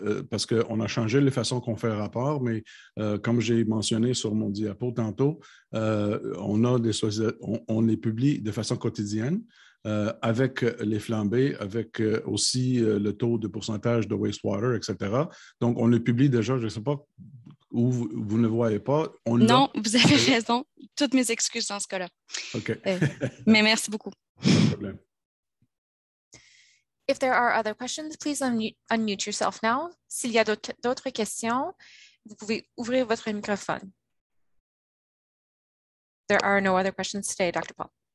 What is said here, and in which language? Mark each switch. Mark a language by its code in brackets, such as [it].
[fr] Parce qu'on a changé les façons qu'on fait rapport, mais comme j'ai mentionné sur mon diapo tantôt, on les publie de façon quotidienne. Avec les flambées, avec aussi le taux de pourcentage de wastewater, etc. Donc, on le publie déjà, je ne sais pas où vous ne le voyez pas. Non, vous avez raison. Toutes mes excuses dans ce cas-là. OK. Mais merci beaucoup. Pas de problème. [en] If there are other questions, please unmute yourself now. [fr] S'il y a d'autres questions, vous pouvez ouvrir votre microphone. [en] There are no other questions today, Dr. Paul.